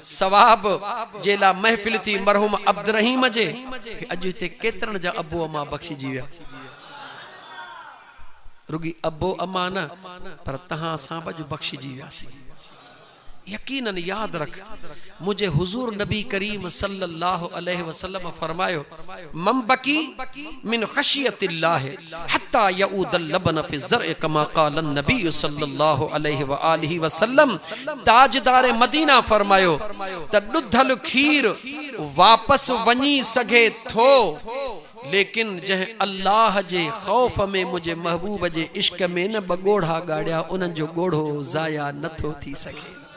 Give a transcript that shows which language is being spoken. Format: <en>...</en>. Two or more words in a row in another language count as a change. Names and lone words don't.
<sd>सवाब जे लाइ महफ़िल थी मरहूम अब्दुर्रहीम जे। अॼु हिते केतिरनि जा अबो अम्मा बख़्शिजी विया, रुगी अबो अम्मा न पर तहां सां बि बख़्शिजी वियासीं। यकीनन याद रख, मुझे हुजूर नबी करीम</sd> <ar>صلى الله عليه وسلم فرمايو من بكى من خشية الله حتى يعود اللبن في الضرع كما قال النبي صلى الله عليه وآله وسلم.</ar> <sd>ताजदार मदीना फरमायो त ॾुधल खीर वापस वञी सघे थो, लेकिन जह अल्लाह जे खौफ में मुझे महबूब जे इश्क में न बगोड़ा गाड़िया, उन्हनि जो गोड़ो ज़ाया नथो थी सके।</sd>